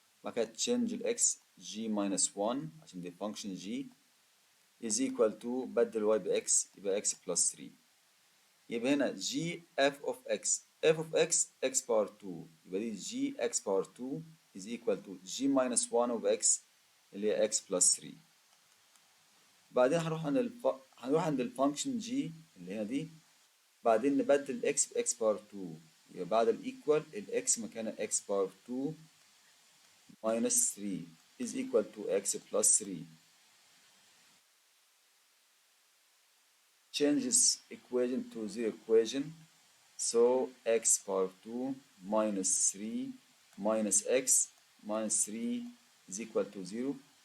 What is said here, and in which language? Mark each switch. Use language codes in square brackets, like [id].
[en] بعد كده تشينج ال x g minus 1 عشان دي function g is equal to بدل y ب x يبقى x plus 3. يبقى هنا g f of x f of x x power 2 يبقى دي g x power 2 is equal to g minus 1 of x اللي هي x plus 3. [ar] بعدين هنروح عند الفانكشن g اللي هنا دي. [en] بعدين نبدل ال x ب x power 2 يبقى بعد الايكوال ال x مكانها x power 2 minus 3 is equal to x plus 3. Change this equation to the equation. So x power 2 minus 3 minus x minus 3 is equal to 0.